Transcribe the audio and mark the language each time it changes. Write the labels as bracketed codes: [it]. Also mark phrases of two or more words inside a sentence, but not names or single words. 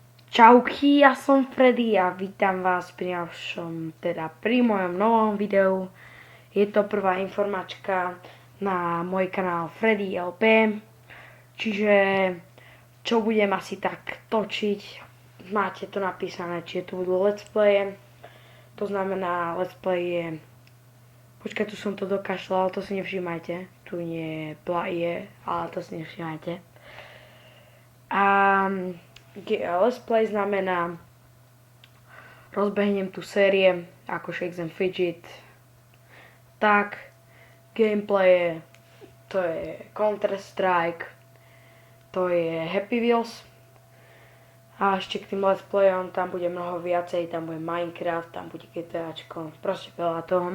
[sk] Čauky, ja som Freddy a vítam vás pri mojom novom videu. Je to prvá informačka na môj kanál Freddy LP. Čiže čo budem asi tak točiť, máte to napísané, či tu budú [en] let's playe. [sk] To znamená [en] let's play [sk] je... Počkaj, tu som to dokašľal, to si nevšímajte. Tu nie je, ale to si nevšímajte. A [en] let's play [sk] znamená rozbehnem tu série ako Shakes and Fidget. Tak, gameplay to je Counter Strike, to je Happy Wheels. A ešte k tým [en] let's playom [sk] tam bude mnoho viacej, tam bude Minecraft, tam bude GTAčko, proste veľa toho.